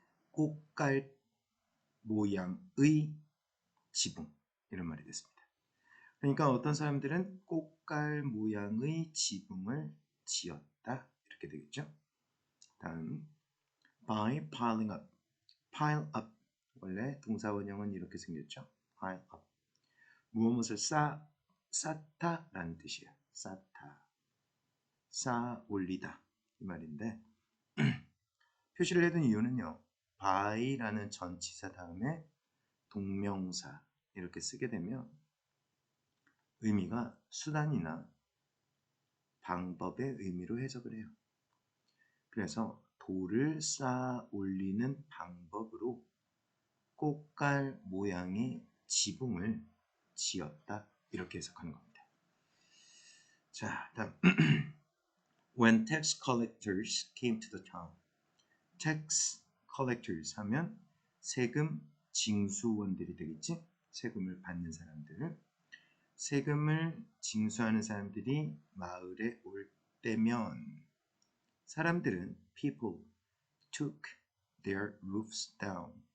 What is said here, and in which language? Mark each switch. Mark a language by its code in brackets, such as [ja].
[ko] 꽃갈 모양의 지붕 이런 말이 됐습니다. 그러니까 어떤 사람들은 꽃갈 모양의 지붕을 지었다 이렇게 되겠죠. 다음 [en] by piling up. [ko] pile up 원래 동사 원형은 이렇게 생겼죠. pile up 무엇을 쌓다 라는 뜻이에요. 쌓아 올리다 이 말인데 표시를 해둔 이유는요. by라는 전치사 다음에 동명사 이렇게 쓰게 되면 의미가 수단이나 방법의 의미로 해석을 해요. 그래서 돌을 쌓아 올리는 방법으로 꽃갈 모양의 지붕을 지었다 이렇게 해석하는 겁니다. 자, 다음 [en] When tax collectors came to the town. [ko] tax collectors 하면 세금 징수원들이 되겠지? 세금을 받는 사람들. 세금을 징수하는 사람들이 마을에 올 때면 사람들은 [en] people took their roofs down.